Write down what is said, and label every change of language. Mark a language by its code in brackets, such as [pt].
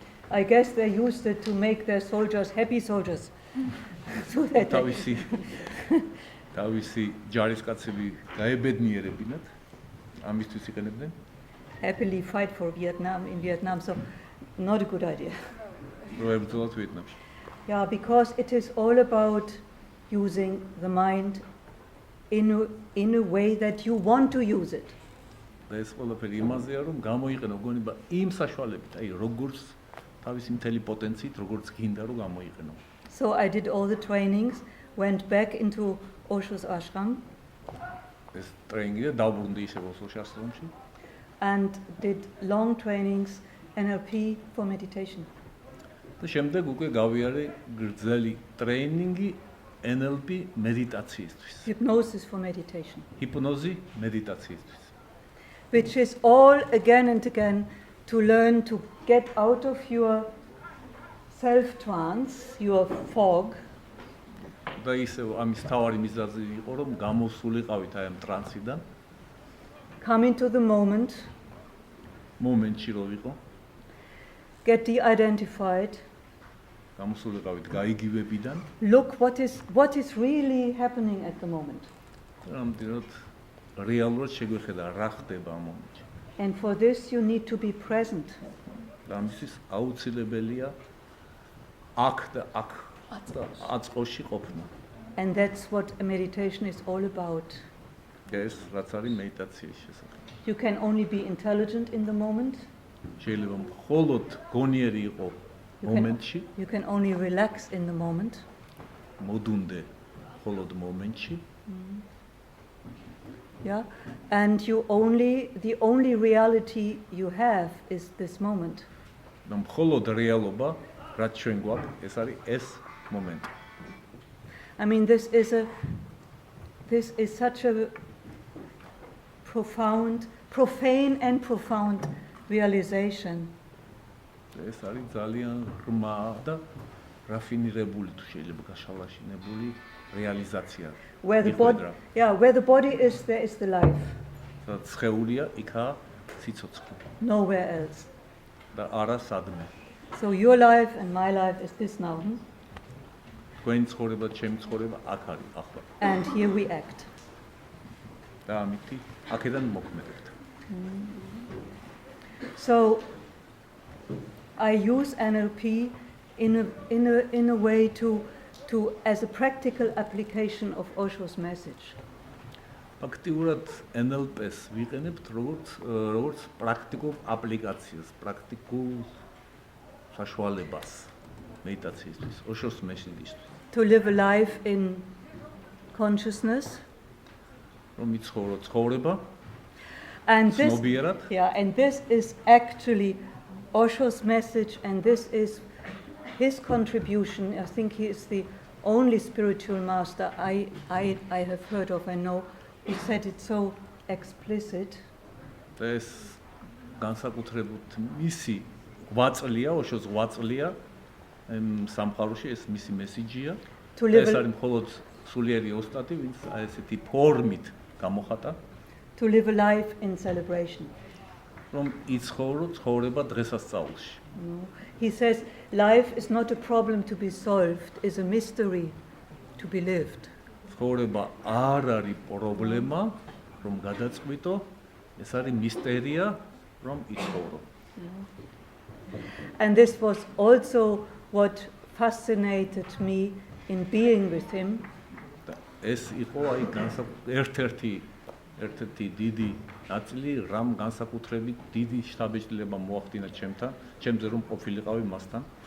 [en] I guess they used it to make their soldiers happy soldiers. So that [ka] თავისი ჯარისკაცები გაებედნიერებინათ, ამისთვის იყენებდნენ. [en] Happily fight for Vietnam in Vietnam, so not a good idea. [ka] რო ებრძოლათ ვიეტნამში. [en] Yeah, because it is all about using the mind in a way that you want to use it. [ka] და ეს ყველაფერი იმაზეა, რომ გამოიყენო გონება იმ საშუალებით, აი როგორც თავისი მთელი პოტენციით, როგორც გინდა რომ გამოიყენო. [en] So I did all the trainings, went back into Oshos ashram. [ka] ეს ტრეინინგი დავბრუნდი ისევ ოსოში ასრამში. [en] And did long trainings NLP for meditation. [ka] და შემდეგ უკვე გავიარე გრძელი ტრეინინგი NLP მედიტაციისთვის. [en] Hypnosis for meditation. [ka] ჰიპნოზი მედიტაციისთვის. [en] Which is all again and again to learn to get out of your self-trance, your fog. [ka] და ისევ ამის თავარი მიზეზი იყო, რომ გამოსულიყავით აი ამ ტრანსიდან. [en] Come into the moment. [ka] მომენტში რო ვიყო. [en] Get de-identified. [ka] გამოსულიყავით გაიგივებიდან. [en] Look what is really happening at the moment. [ka] რამდენად რეალურად შეგვეხედა რა ხდება ამ მომენტში. [en] And for this you need to be present. [ka] და ამისთვის აუცილებელია აქ და აქ აწყოში ყოფნა. [en] And that's what a meditation is all about. [ka] ეს რაც არის მედიტაციის შესახებ. [en] You can only be intelligent in the moment. [ka] შეიძლება მხოლოდ გონიერი იყო მომენტში. [en] You can only relax in the moment. [ka] მოდუნდე მხოლოდ მომენტში. [en] Yeah, and the only reality you have is this moment. [ka] და მხოლოდ რეალობა რაც ჩვენ გვაქვს, ეს არის ეს მომენტი. [en] I mean, this is such a profane and profound realization. [ka] ეს არის ძალიან ღრმა და რაფინირებული თუ შეიძლება გაშალაშინებული რეალიზაცია. [en] Where the body is, there is the life. [ka] და ცხეულია იქაა სიცოცხლე. [en] Nowhere else. [ka] და არა სადმე. [en] So your life and my life is this now. [ka] თქვენი ცხოვრება, ჩემი ცხოვრება აქ არის ახლა. [en] And here we act. [ka] და ამითი აქედან მოქმედებთ. [en] So I use NLP in a way to as a practical application of Osho's message. [ka] Აქტიურად NLP-ს ვიყენებთ როგორც პრაქტიკულ აპლიკაციას, პრაქტიკულ საშუალებას მედიტაციისთვის, ოშოს მესიჯისთვის. [en] To live a life in consciousness. [ka] რომ იცხოვრო ცხოვრება. [en] And this is actually Osho's message, and this is his contribution. I think he is the only spiritual master I have heard of and know. He said it so explicit. [ka] ეს განსაკუთრებით მისი ღვაწლია, ოშოს ღვაწლია სამყაროში, ეს მისი მესიჯია. ეს არის მხოლოდ სულიერი ოსტატი, ვინც ესეთი ფორმით გამოხატა. [en] To live a life in celebration. [ka] რომ იცხოვრო ცხოვრება დღესასწაულში. [en] He says life is not a problem to be solved, is a mystery to be lived. [ka] ცხოვრება არ არის პრობლემა, რომ გადაწყვიტო, ეს არის მისტერია, რომ იცხოვრო. [en] And this was also what fascinated me in being with him. [ka] ეს იყო აი ერთ-ერთი დიდი ნაწილი, რამ განსაკუთრებით დიდი შთაბეჭდილება მოახდინა ჩემზე რომ ყოფილიყავი მასთან.